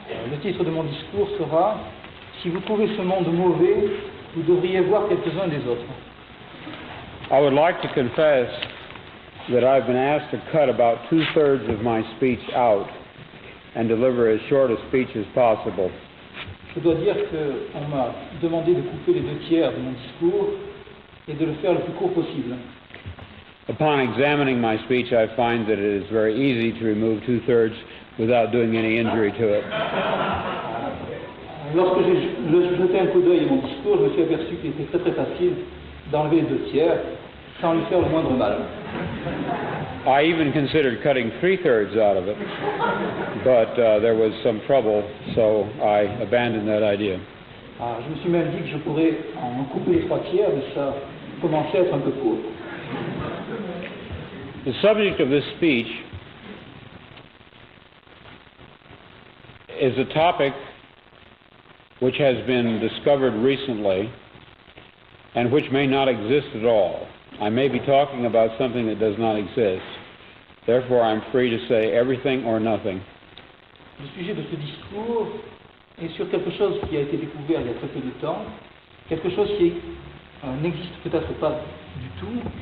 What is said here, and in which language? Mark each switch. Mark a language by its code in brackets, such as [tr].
[fr] Le titre de mon discours sera, Si vous trouvez ce monde mauvais, vous devriez voir quelques-uns des autres. [en] I would like to confess that I've been asked to cut about 2/3 of my speech out and deliver as short a speech as possible. [fr] Je dois dire qu'on m'a demandé de couper les 2/3 de mon discours et de le faire le plus court possible. [en] Upon examining my speech, I find that it is very easy to remove 2/3 without doing any injury to it. [fr] Lorsque j'ai jeté un coup d'œil à mon discours, je me suis aperçu qu'il était très facile d'enlever les 2/3 sans lui faire le moindre mal. [en] I even considered cutting 3/3 out of it, but there was some trouble, so I abandoned that idea. [fr] Je me suis même dit que je pourrais en couper les 3/4, mais ça commençait à être un peu court. [en] The subject of this speech is a topic which has been discovered recently and which may not exist at all. I may be talking about something that does not exist. Therefore, I'm free to say everything or nothing. [fr] Le sujet de ce discours est sur quelque chose qui a été découvert il y a très peu de temps, quelque chose qui n'existe peut-être pas du tout.